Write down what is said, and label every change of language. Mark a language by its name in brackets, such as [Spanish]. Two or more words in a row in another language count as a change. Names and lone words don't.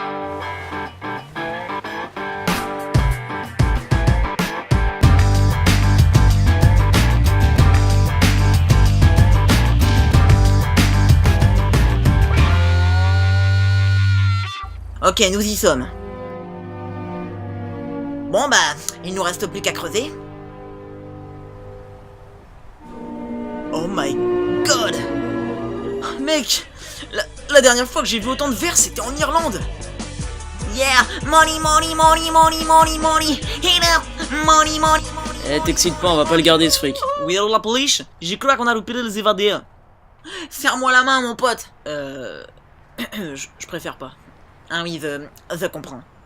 [French] Ok, nous y sommes. Bon bah, il nous reste plus qu'à creuser. [English] Oh my god. [French] Mec, la dernière fois que j'ai vu autant de verres, c'était en Irlande. [English] Yeah, money, money, money, money, money, money, hit up, money, money, money. [French] Eh, t'excite pas, on va pas le garder ce fric. Oui, alors la police, j'ai cru qu'on a loupé les évadés. Serre-moi la main, mon pote. Je préfère pas. Ah oui, je comprends.